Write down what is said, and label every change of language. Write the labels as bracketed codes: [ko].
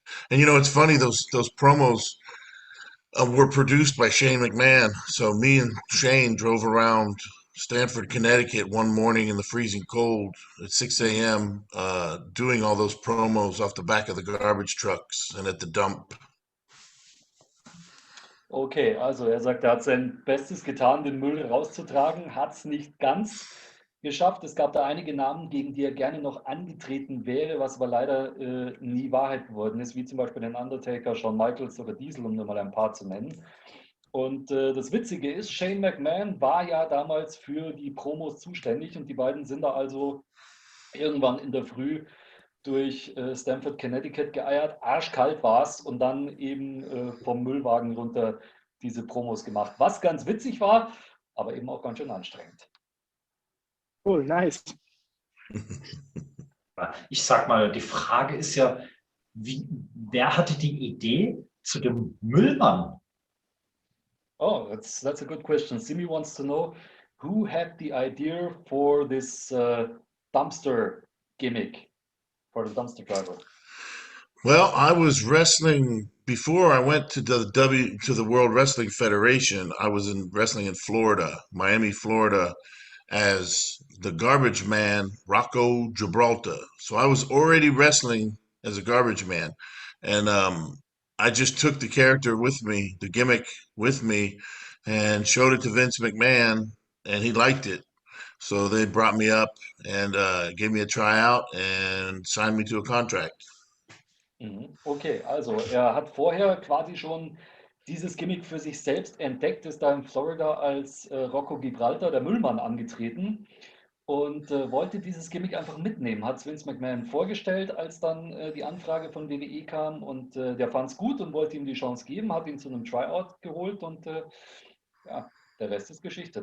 [en] And it's funny, those promos were produced by Shane McMahon. So me and Shane drove around Stamford, Connecticut one morning in the freezing cold at 6 a.m. Doing all those promos off the back of the garbage trucks and at the dump. [de] Okay, also er sagt, er hat sein Bestes getan, den Müll rauszutragen, hat es nicht ganz geschafft. Es gab da einige Namen, gegen die er gerne noch angetreten wäre, was aber leider nie Wahrheit geworden ist, wie zum Beispiel den Undertaker, Shawn Michaels oder Diesel, um nur mal ein paar zu nennen. Und das Witzige ist, Shane McMahon war ja damals für die Promos zuständig und die beiden sind da also irgendwann in der Früh durch Stamford, Connecticut geeiert, arschkalt war es und dann eben vom Müllwagen runter diese Promos gemacht. Was ganz witzig war, aber eben auch ganz schön anstrengend. [en] Cool, nice. [de] Ich sag mal, die Frage ist ja, wer hatte die Idee zu dem Müllmann? [en] Oh, that's a good question. Simi wants to know, who had the idea for this dumpster gimmick? For the dumpster driver? Well, I was wrestling before I went to the World Wrestling Federation. I was wrestling in Florida, Miami, Florida, as the garbage man, Rocco Gibraltar. So I was already wrestling as a garbage man. And I just took the character with me, the gimmick with me, and showed it to Vince McMahon, and he liked it. So they brought me up and gave me a tryout and signed me to a contract. [de] Okay, also er hat vorher quasi schon dieses Gimmick für sich selbst entdeckt, ist da in Florida als Rocco Gibraltar, der Müllmann, angetreten und wollte dieses Gimmick einfach mitnehmen. Hat es Vince McMahon vorgestellt, als dann die Anfrage von WWE kam und der fand es gut und wollte ihm die Chance geben, hat ihn zu einem Tryout geholt und der Rest ist Geschichte.